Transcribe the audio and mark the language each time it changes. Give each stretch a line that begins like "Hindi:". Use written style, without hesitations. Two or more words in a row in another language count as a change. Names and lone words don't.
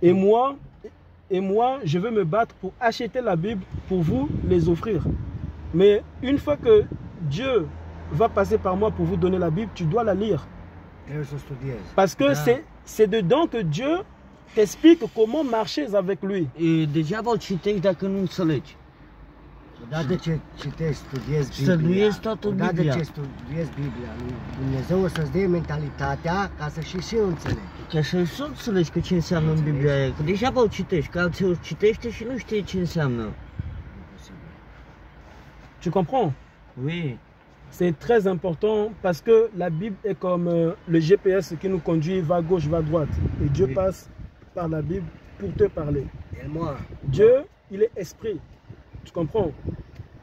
French: Et moi, je veux me battre pour acheter la Bible, pour vous les offrir. Mais une fois que Dieu va passer par moi pour vous donner la Bible, tu dois la lire. Parce que c'est dedans que Dieu t'explique comment marcher avec lui.
Romanian: Degeaba o citești dacă nu înțelegi. Odată ce citești, studiezi Biblia, Studiezi toată Biblia. Odată ce studiezi Biblia, Dumnezeu o să-ți dea mentalitatea ca să și înțelegi. Ca să și înțelegi că ce înseamnă în Biblia aia. Că degeaba o citești, că alții o citește și nu știe ce înseamnă.
French: Tu comprends? Oui. C'est très important parce que la Bible est comme le GPS qui nous conduit, va à gauche, va à droite. Et Dieu passe par la Bible pour te parler. Dieu, il est esprit. Tu comprends?